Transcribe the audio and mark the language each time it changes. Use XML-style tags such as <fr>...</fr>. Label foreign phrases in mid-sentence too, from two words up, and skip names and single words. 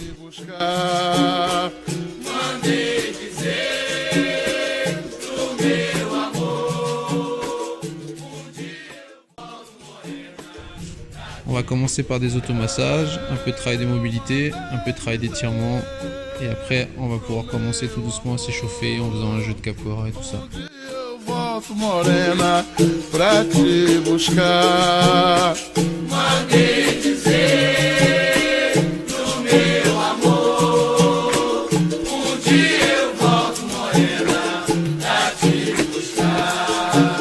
<fr>On va commencer par des automassages, un peu de travail de mobilité, un peu de travail d'étirement, et après on va pouvoir commencer tout doucement à s'échauffer en faisant un jeu de capoeira et tout ça.</fr> <pt>Morena, pra te buscar. Mandei dizer pro meu amor, dia eu volto, morena, pra te buscar.</pt>